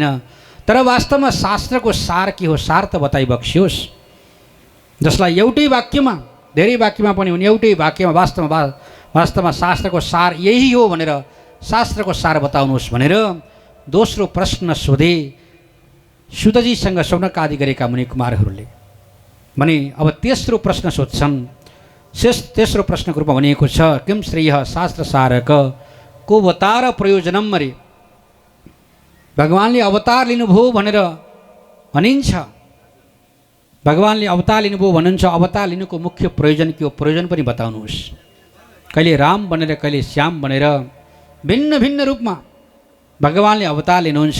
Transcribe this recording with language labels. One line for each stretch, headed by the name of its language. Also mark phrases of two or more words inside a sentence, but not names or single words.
Nepali: तर वास्तवमा शास्त्रको सार के हो? सार त बताइबक्सियोस्, जसलाई एउटै वाक्यमा, धेरै वाक्यमा पनि हुने एउटै वाक्यमा वास्तवमा शास्त्रको सार यही हो भनेर शास्त्रको सार बताउनुहोस् भनेर दोस्रो प्रश्न सोधे सुतजीसँग शौनक आदि गरेका मुनिकुमारहरूले। भने अब तेस्रो प्रश्न सोध्छन्। तेस्रो प्रश्नको रूपमा भनिएको छ,
Sanskrit: किम श्रेयः शास्त्र सारक को अवतार प्रयोजनम
Nepali: अरे, भगवानले अवतार लिनुभयो भनेर भनिन्छ। भगवानले अवतार लिनुभयो भन्नुहुन्छ, अवतार लिनुको मुख्य प्रयोजन के हो? प्रयोजन पनि बताउनुहोस्। कहिले राम बनेर, कहिले श्याम बनेर, भिन्न भिन्न रूपमा भगवानले अवतार लिनुहुन्छ।